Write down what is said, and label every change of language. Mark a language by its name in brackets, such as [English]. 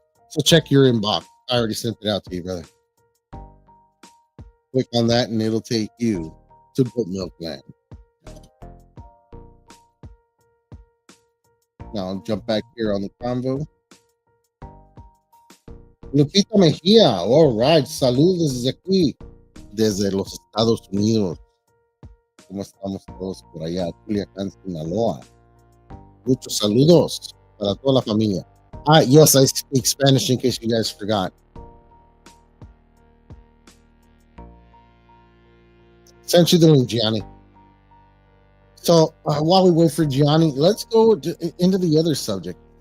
[English] So check your inbox. I already sent it out to you, brother. Click on that and it'll take you to Goat Milk Land. Now I'll jump back here on the convo. Lupita Mejia, all right. [Spanish] Saludos desde aquí, desde los Estados Unidos. ¿Cómo estamos todos por allá? Culiacán, Sinaloa. Muchos saludos para toda la familia. [English] Yes, I speak Spanish in case you guys forgot. Sent you the link, Gianni. So while we wait for Gianni, let's go into the other subject.